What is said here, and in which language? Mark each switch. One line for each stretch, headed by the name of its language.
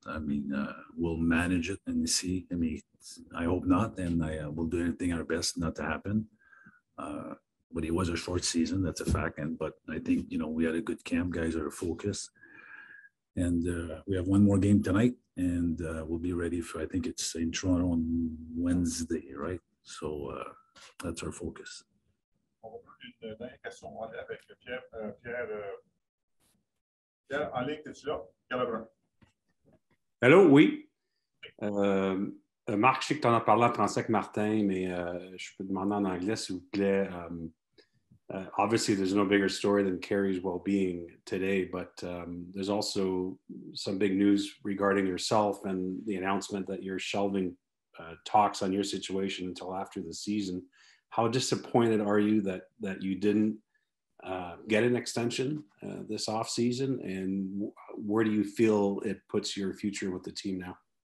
English: I mean, we'll manage it and see. I mean, I hope not, and we'll do anything our best not to happen. But it was a short season, that's a fact. But I think we had a good camp. Guys are focused, and we have one more game tonight, and we'll be ready for. I think it's in Toronto on Wednesday, right? So that's our focus.
French: Une dernière question avec Pierre. Pierre, en ligne, es-tu là? Pierre Lebrun. Allô, oui. Marc, je sais que tu en as parlé en français avec Martin, mais je peux demander en anglais, s'il vous plaît.
English: Obviously, there's no bigger story than Carey's well-being today, but there's also some big news regarding yourself and the announcement that you're shelving talks on your situation until after the season. How disappointed are you that you didn't get an extension this offseason, and where do you feel it puts your future with the team now?